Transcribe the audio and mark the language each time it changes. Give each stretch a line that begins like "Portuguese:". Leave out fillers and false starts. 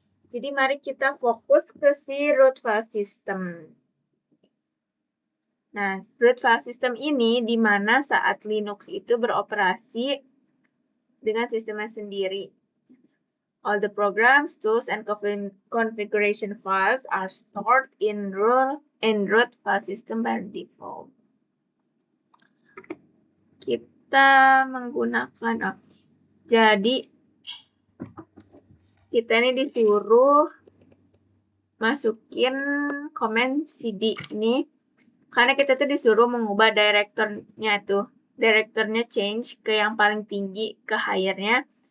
Indonesian: Jadi mari kita fokus ke si root file system. Nah, root file system ini di mana saat Linux itu beroperasi dengan sistemnya sendiri.
English: All the programs, tools, and configuration files are stored in root file system by default.
Indonesian: Kita menggunakan, jadi kita ini disuruh masukin command cd ini Karena kita tuh disuruh mengubah direkturnya change ke yang paling tinggi, ke higher-nya.